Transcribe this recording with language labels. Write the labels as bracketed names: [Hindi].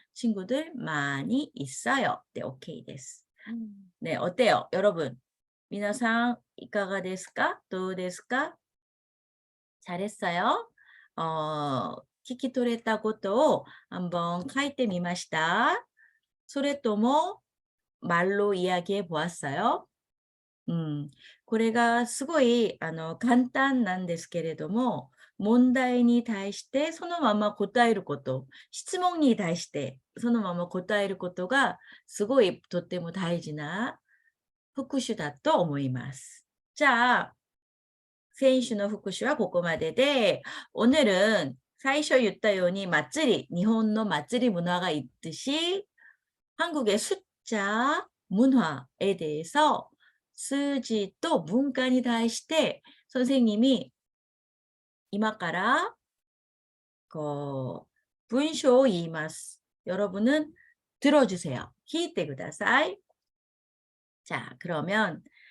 [Korean] 친구들 많이 있어요. 네, 오케이 [Japanese] です. [Korean] 네, 어때요? [Japanese] 여러분, 皆さんいかがですか? どうですか? [Korean] 잘했어요. [Japanese] 聞き取れたことを한번書いてみました. それとも [Korean] 말로 이야기해 보았어요? [Japanese] これがすごい簡単なんですけれども、問題に対してそのまま答えること、質問に対してそのまま答えることがすごいとっても大事な復習だと思います。じゃあ、先週の復習はここまでで、오늘은最初言ったように祭り、日本の祭り [Korean] 문화가 있듯이 한국의 숫자 문화에 대해서 수지 또 문간에 대해 선생님이 [Japanese] 今から文章を言います. [Korean] 여러분은 들어주세요. [Japanese] 聞いてください. [Korean] 자, 그러면